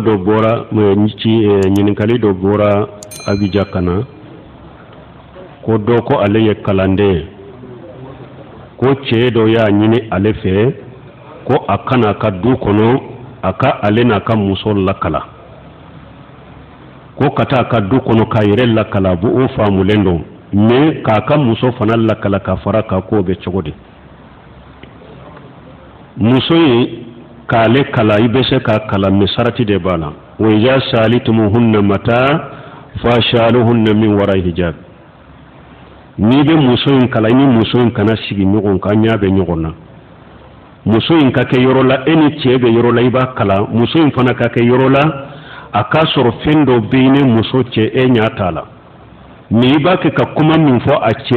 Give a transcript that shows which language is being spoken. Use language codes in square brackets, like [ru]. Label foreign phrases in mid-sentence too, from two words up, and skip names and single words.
[bm] do bora ɲininkali do bora abija kana ko do ko ale ye kalande ko cɛ dɔ y'a ɲini ale fɛ ko a kana ka du kɔnɔ a ka ale n'a ka muso lakala ko ka taa ka du kɔnɔ k'a yɛrɛ lakala bu o faamulen don mais k'a ka muso fana lakala ka fara ka ko bɛ cogo di muso in k'ale kala i bɛ se ka kala mais sarati de b'a la wa [ar] إذا سألتموهن متاعا فاسألوهن من وراء حجاب [bm] ni bɛ muso in kala ni muso in kana sigi ɲɔgɔn kan ɲa bɛ ɲɔgɔn na muso in ka kɛ yɔrɔ la e ni cɛ bɛ yɔrɔ la i b'a kala muso in fana ka kɛ yɔrɔ la a k'a sɔrɔ fɛn dɔ bɛ yen ni muso cɛ e ɲa t'a la mais i b'a kɛ ka kuma min fɔ a cɛ